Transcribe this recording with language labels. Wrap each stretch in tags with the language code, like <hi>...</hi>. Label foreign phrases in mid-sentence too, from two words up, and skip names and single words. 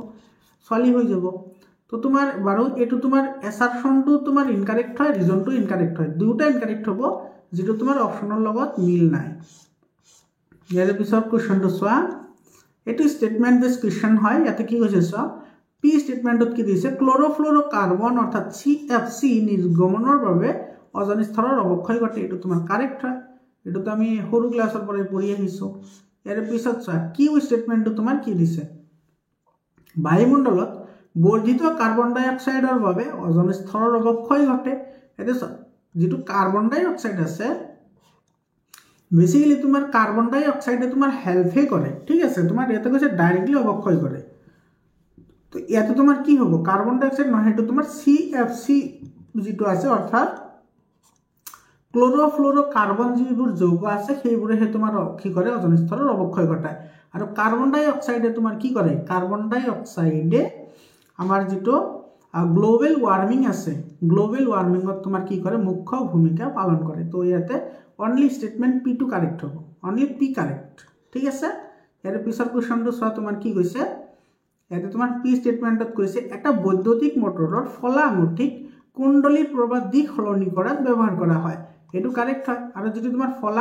<as>ছোৱালী হৈ যাব তো তোমাৰ বাৰু এইটো তোমাৰ এছাৰশ্যনটো তোমাৰ ইনকাৰেক্ট হয় ৰিজনটো ইনকাৰেক্ট হয় দুয়োটা ইনকাৰেক্ট হ'ব যিটো তোমাৰ অপশ্যনৰ লগত মিল নাই ইয়াৰ পিছত কুৱেশ্যনটো চোৱা এইটো ষ্টেটমেণ্ট বেছ কুৱেশ্যন হয় ইয়াতে কি কৈছে চোৱা পি ষ্টেটমেণ্টত কি দিছে ক্ল'ৰ'ফ্ল'ৰ'কাৰ্বন অৰ্থাৎ CFC নিৰ্গমনৰ বাবে অজন স্তৰৰ অৱক্ষয় ঘটে এইটো তোমাৰ কাৰেক্ট হয় এইটোতো আমি সৰু ক্লাছৰ পৰাই পঢ়ি আহিছোঁ ইয়াৰ পিছত চোৱা কিউ ষ্টেটমেণ্টটো তোমাৰ কি দিছে বায়ুমণ্ডলত বৰ্ধিত কাৰ্বন ডাই অক্সাইডৰ বাবে অজন স্তৰৰ অৱক্ষয় ঘটে এতিয়া চোৱা যিটো</as> <en>carbon dioxide</en> <as>আছে বেসিক্যালি তোমার</as> <en>carbon dioxide</en> <as>তোমার হেল্পে করে ঠিক আছে তোমার ইয়াতে কৈছে ডাইরেক্টলি অবক্ষয় করে তো ইয়াতে তোমার কি হব</as> <en>carbon dioxide</en> <as>নহয় এটা তোমার CFC যেটো আছে অর্থাৎ ক্লোরোফ্লোরোকার্বন যিবোৰ যৌগ আছে সেইবোৰে তোমাৰ কি কৰে ওজন স্তৰৰ অৱক্ষয় ঘটায় আৰু</as> <en>carbon dioxide</en> <as>তোমাৰ কি কৰে</as> <en>carbon dioxide</en> <as>আমাৰ যেটো</as> <en>global warming</en> <as>আছে</as> <en>global warming</en> <as>তোমাৰ কি কৰে মুখ্য ভূমিকা পালন কৰে তো ইয়াতে</as> <en>only statement P2 correct</en> <as>হ'ব</as> <en>only P correct</en> <as>ঠিক আছে ইয়াৰ পিছৰ কোৱেশ্চনটো চোৱা তোমাৰ কি কৈছে ইয়াতে তোমাৰ P স্টেটমেন্টত কৈছে এটা বৈদ্যুতিক মটৰৰ ফলা আঙুঠিক কুণ্ডলীৰ প্ৰবাহ দিশ সলনি কৰাত ব্যৱহাৰ কৰা হয় এটো কারেক্ট হয় আৰু যদি তোমাৰ ফলা</as>